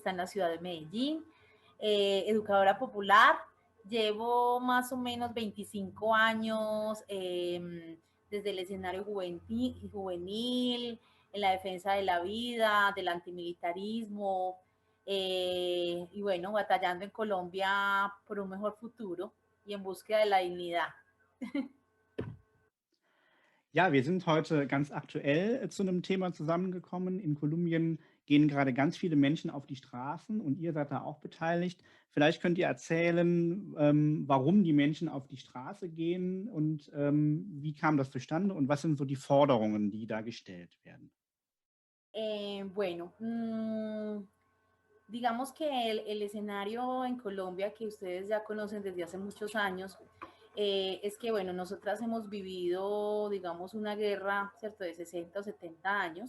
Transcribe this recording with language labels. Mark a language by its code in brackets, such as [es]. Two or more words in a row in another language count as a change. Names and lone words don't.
[es] está en la ciudad de Medellín, educadora popular, llevo más o menos 25 años desde el escenario juvenil, en la defensa de la vida, del antimilitarismo, y bueno, batallando en Colombia por un mejor futuro y en búsqueda de la dignidad. [de] Ja, wir sind heute ganz aktuell zu einem Thema zusammengekommen. In Kolumbien gehen gerade ganz viele Menschen auf die Straßen und ihr seid da auch beteiligt. Vielleicht könnt ihr erzählen, warum die Menschen auf die Straße gehen und wie kam das zustande und was sind so die Forderungen, die da gestellt werden? [es] Bueno, digamos que el escenario en Colombia que ustedes ya conocen desde hace muchos años, es que, bueno, nosotras hemos vivido, digamos, una guerra, ¿cierto?, de 60 o 70 años.